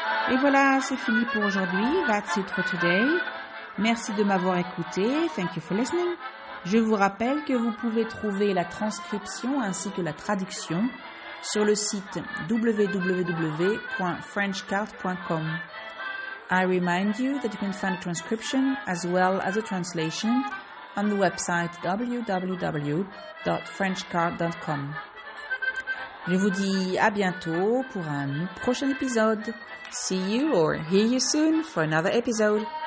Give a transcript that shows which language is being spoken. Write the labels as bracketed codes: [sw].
[fr] Et voilà, c'est fini pour aujourd'hui. [en] That's it for today. [fr] Merci de m'avoir écouté. [en] Thank you for listening. [fr] Je vous rappelle que vous pouvez trouver la transcription ainsi que la traduction sur le site www.frenchcart.com. [en] I remind you that you can find a transcription as well as a translation on the website www.frenchcart.com. [fr] Je vous dis à bientôt pour un prochain épisode. [en] See you or hear you soon for another episode.